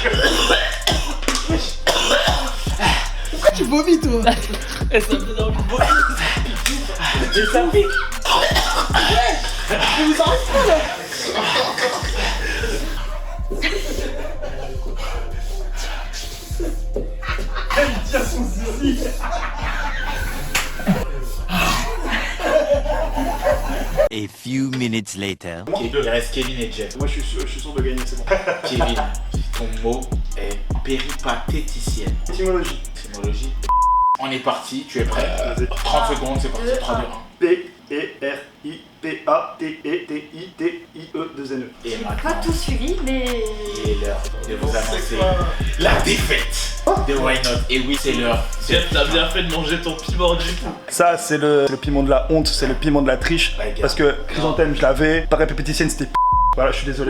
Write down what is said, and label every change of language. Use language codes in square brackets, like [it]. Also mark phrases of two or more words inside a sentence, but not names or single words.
[fr] Pourquoi tu vomis toi? Et ça me donne envie de vomir. Et ça pique. Mais vous arrêtez pas là. Elle tient son zizi. [en] A few minutes later. [fr] Ok, il reste Kevin et Jeff. Moi je suis sûr de gagner, c'est bon. Kevin, ton mot est péripatéticienne. Étymologie. Étymologie. On est parti, tu es prêt? Vas-y. 30 secondes, c'est parti. 3, 2, 1. P-E-R-I-P-A-T-E-T-I-T-I-E-2-N-E. Et Pas maintenant, tout suivi, mais. il est l'heure de vous annoncer la défaite de Why Not. Et oui, c'est l'heure. Jeff, t'as bien fait de manger ton piment du coup. Ça c'est le piment de la honte, c'est le piment de la triche. Ouais, gars. Parce que Chrysanthème je l'avais, pareil pépéticienne c'était p***. Voilà, je suis désolé.